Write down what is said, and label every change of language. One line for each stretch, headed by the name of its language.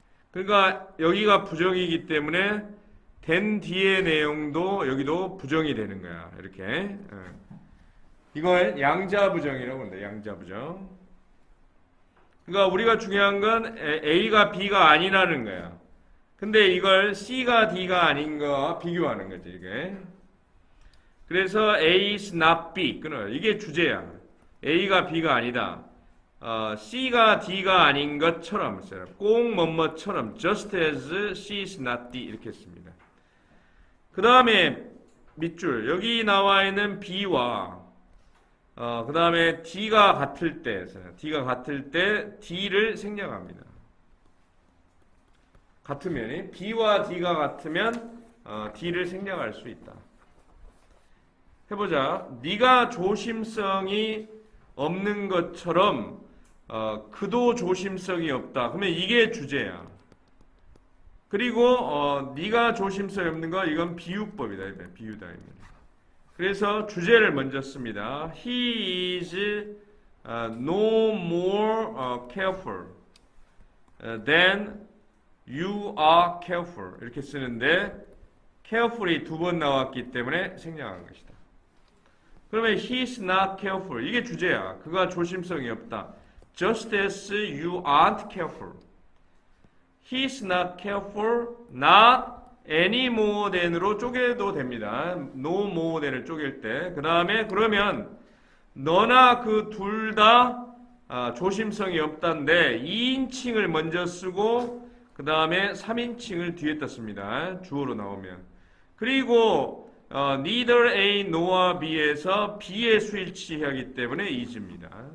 Korean: 그러니까 여기가 부정이기 때문에 된 뒤의 내용도 여기도 부정이 되는 거야. 이렇게. 이걸 양자부정이라고 합니다. 양자부정. 그러니까 우리가 중요한 건 A가 B가 아니라는 거야. 근데 이걸 C가 D가 아닌 거와 비교하는 거지, 이게. 그래서
English: A is not B.
Korean: 끊어요. 이게 주제야. A가 B가 아니다. C가 D가 아닌 것처럼 써요. 꼭 뭐뭐처럼
English: just as C is not D
Korean: 이렇게 씁니다. 그 다음에 밑줄 여기 나와 있는 B와 그 다음에 D가 같을 때 D를 생략합니다. 같으면 B와 D가 같으면 D를 생략할 수 있다. 해보자. 네가 조심성이 없는 것처럼 그도 조심성이 없다. 그러면 이게 주제야. 그리고 네가 조심성이 없는 거 이건 비유법이다. 비유다. 그래서 주제를 먼저 씁니다.
English: He is no more careful than you are careful.
Korean: 이렇게 쓰는데 careful이 두 번 나왔기 때문에 생략한 것이다. 그러면
English: he is not careful.
Korean: 이게 주제야. 그가 조심성이 없다.
English: Just as you aren't careful. He is not careful, not any more than으로
Korean: 쪼개도 됩니다. no more than을 쪼갤 때. 그 다음에 그러면 너나 그 둘 다 조심성이 없다인데 2인칭을 먼저 쓰고 그 다음에 3인칭을 뒤에다 씁니다. 주어로 나오면. 그리고 neither A nor B에서 B에 수일치하기 때문에 is입니다.